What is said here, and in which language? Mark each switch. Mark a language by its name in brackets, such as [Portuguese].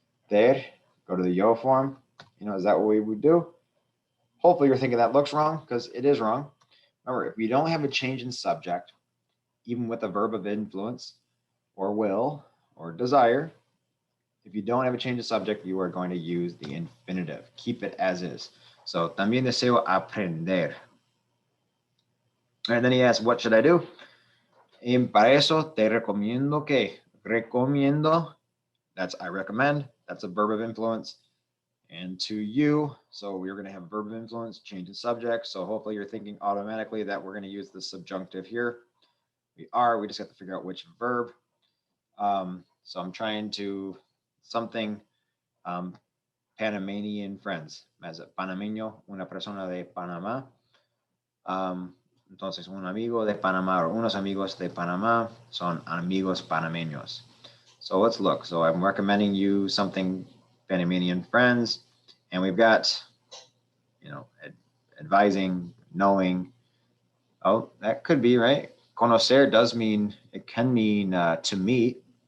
[English] Go to the yo form. Is that what we would do? Hopefully you're thinking that looks wrong, because it is wrong. Remember, if we don't have a change in subject, even with a verb of influence or will or desire, if you don't have a change of subject, you are going to use the infinitive. Keep it as is. [Spanish] So, también deseo aprender. [English] And then he asks, what should I do? [Spanish] Y para eso te recomiendo que. [English] Recomiendo, that's I recommend. That's a verb of influence. And to you, so we're going to have a verb of influence, change in subject. So hopefully you're thinking automatically that we're going to use the subjunctive here. We just have to figure out which verb. So I'm trying to something Panamanian friends. As a [Spanish] panameño, una persona de Panamá. Entonces, un amigo de Panamá o unos amigos de Panamá son amigos panameños. [English] So let's look. So I'm recommending you something Panamanian friends, and we've got, advising, knowing. Oh, that could be right. Conocer does mean, it can mean to meet.